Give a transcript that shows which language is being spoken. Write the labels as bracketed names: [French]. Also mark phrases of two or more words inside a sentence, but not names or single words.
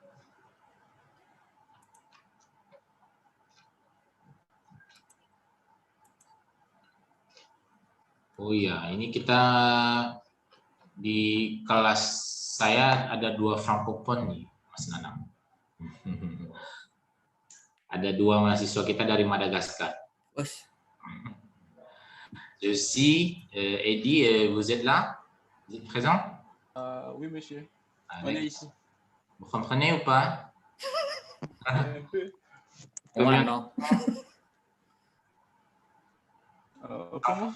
[Indonesian] Oh iya, ini kita di kelas saya ada 2 francophone nih, Mas Nanang. Ada 2 mahasiswa kita dari Madagaskar. [French] Je suis Eddie, vous êtes là? Vous êtes présent? Oui, monsieur. On est ici. Vous comprenez ou pas? Un peu. Comment?